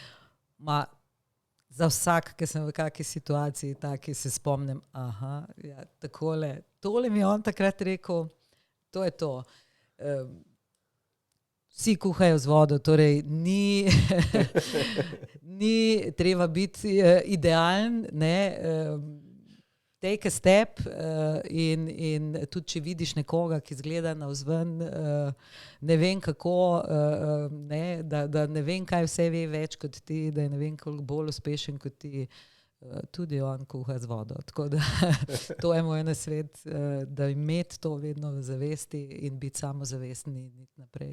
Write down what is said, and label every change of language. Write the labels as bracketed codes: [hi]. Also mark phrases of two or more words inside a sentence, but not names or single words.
[sl] Za vsak, ki sem v kakšni situaciji, taki se spomnim, tole mi je on takrat rekel, to je to. Vsi kuhajo z vodo, torej ni treba biti idealen, ne, [en] take a step in [sl] tudi, če vidiš nekoga, ki izgleda navzven, ne vem kako, da ne vem, kaj vse ve več kot ti, da je ne vem koliko bolj uspešen kot ti, tudi on kuha z vodo. Tako da to je moj nasvet, da imeti to vedno v zavesti in biti samozavestni in iti naprej.